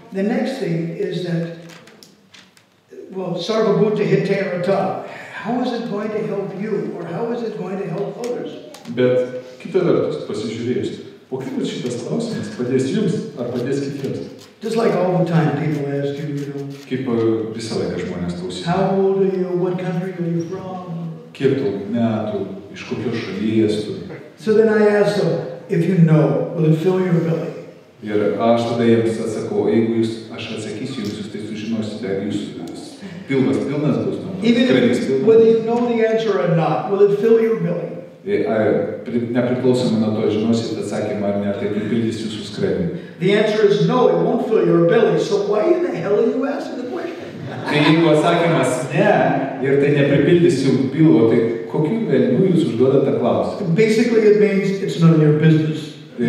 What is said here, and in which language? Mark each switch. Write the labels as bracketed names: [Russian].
[English] The next thing is that, well, sarvabhuta hitayrata. How is it going to help you, or how is it going to help others? [Lithuanian] Bet kita vertus, pasižiūrėjus, o kaip šitas klausimas padės jums ar padės kitiems? [English] Just like all the time people ask you, you know. [Lithuanian] Kaip visą laiką žmonės klausia. [English] How old are you? What country are you from? [Lithuanian] Kiek tau metų, iš kokios šalies tu? [English] So then I ask them, if you know, will it fill your belly? [Lithuanian] Ir aš tada jiems atsakau, jeigu aš atsakysiu jums, jūs tai sužinosite, ar jūsų pilvas pilnas bus. [English] Even whether you know the answer or not, will it fill your belly? [Lithuanian] Nepriklausomai nuo to žinosite atsakymą ar ne, tai pripildys jūsų skrandį. [English] The answer is no, it won't fill your belly. So why in the hell are you asking the question? [Lithuanian] Tai jeigu atsakymas ne, ir tai nepripildys jums pilvo, tai kokiu velniu jūs užduodate klausimą? [English] Basically it means it's none of your business.